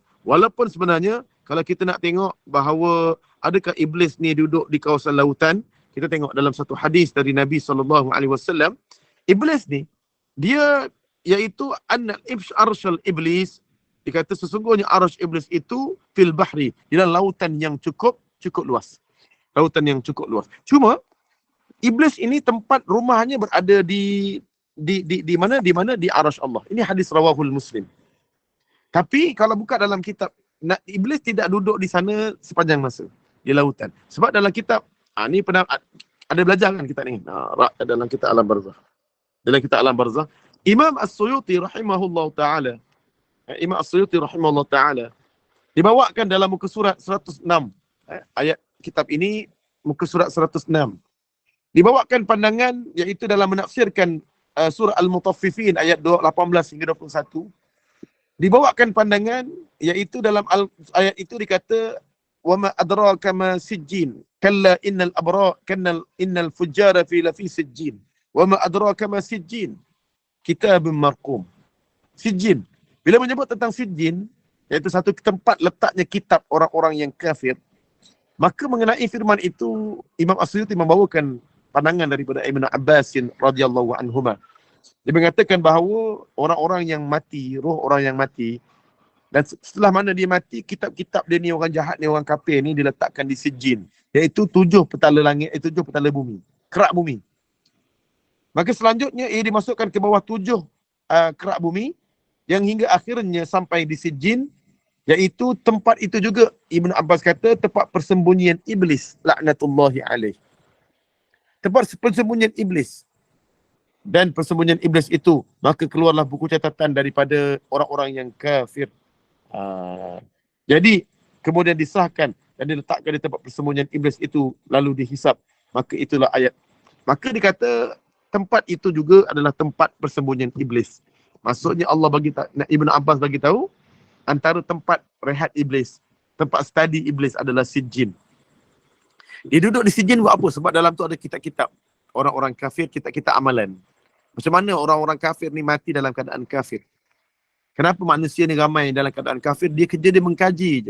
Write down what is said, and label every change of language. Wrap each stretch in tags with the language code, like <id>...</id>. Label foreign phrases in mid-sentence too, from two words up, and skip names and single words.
<ms>Walaupun sebenarnya kalau kita nak tengok bahawa adakah iblis ni duduk di kawasan lautan, kita tengok dalam satu hadis dari Nabi SAW, iblis ni dia iaitu</ms> <ar>عرش إبليس,</ar> <ms>dikata sesungguhnya arsh iblis itu</ms> <ar>في البحر,</ar> <ms>di dalam lautan yang cukup luas. Lautan yang cukup luas. Cuma iblis ini tempat rumahnya berada di mana? Di mana? Di arasy Allah. Ini hadis</ms> <ar>رواه مسلم.</ar> <ms>Tapi kalau buka dalam kitab, iblis tidak duduk di sana sepanjang masa di lautan. Sebab dalam kitab ni pernah ada belajar kan kita ni. Dalam kitab Alam Barzakh. Dalam kitab Alam Barzakh, Imam As-Suyuti</ms> <ar>رحمه الله تعالى,</ar> <ms>dibawakan dalam muka surat 106. Ayat kitab ini muka surat 106. Dibawakan pandangan iaitu dalam menafsirkan surah Al-Mutaffifin ayat 18 hingga 21. Dibawakan pandangan iaitu dalam ayat itu dikata</ms> <ar>وما أدراك ما سجين كلا إن الفجار في سجين وما أدراك ما سجين كتاب مرقوم.</ar> <ms>Sijjin, bila menyebut tentang sijjin, iaitu satu tempat letaknya kitab orang-orang yang kafir, maka mengenai firman itu Imam As-Suyuti membawakan pandangan daripada Ibn Abbas</ms> <ar>رضي الله عنهما.</ar> <ms>Dia mengatakan bahawa orang-orang yang mati, roh orang yang mati, dan setelah mana dia mati, kitab-kitab dia ni, orang jahat ni, orang kafir ni diletakkan di sijjin, iaitu 7 petala langit, 7 petala bumi, kerak bumi. Maka selanjutnya ia dimasukkan ke bawah 7 kerak bumi yang hingga akhirnya sampai di sijjin, iaitu tempat itu juga Ibn Abbas kata tempat persembunyian iblis</ms> <ar>لعنة الله عليه.</ar> <ms>Tempat persembunyian iblis. Dan persembunyian iblis itu, maka keluarlah buku catatan daripada orang-orang yang kafir. Jadi kemudian disahkan dan diletakkan di tempat persembunyian iblis itu, lalu dihisap. Maka itulah ayat. Maka dikata tempat itu juga adalah tempat persembunyian iblis. Maksudnya Allah Ibn Abbas bagi tahu antara tempat rehat iblis, tempat study iblis adalah sijjin. Dia duduk di sijjin buat apa? Sebab dalam tu ada kitab-kitab orang-orang kafir, kitab-kitab amalan. Macam mana orang-orang kafir ni mati dalam keadaan kafir? Kenapa manusia ni ramai dalam keadaan kafir? Dia kerja dia mengkaji je.</ms>